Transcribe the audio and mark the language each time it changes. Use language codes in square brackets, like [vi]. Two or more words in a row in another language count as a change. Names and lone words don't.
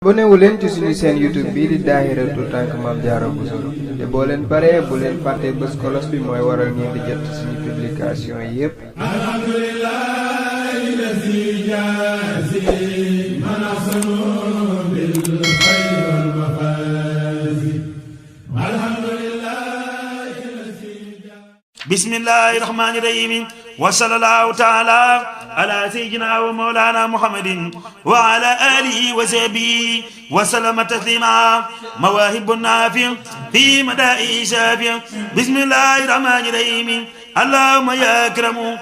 [wo] abonné wu leen ci suñu chaîne YouTube bii di Dahiratoul Tank Mame Diarra Bousso te boo leen paree bu leen fàtte bës cloche bi mooy waral ngeen di jot suñu publication yépp. [ar] الحمد لله الذي جازى من أحسن بالخير والمفازة الحمد لله الذي بسم الله الرحمن الرحيم وصلى الله تعالى على سيدنا ومولانا محمد وعلى آله وصحبه وسلم تسليما مواهب النافع في مدائن شافع بسم الله الرحمن الرحيم اللهم يا أكرم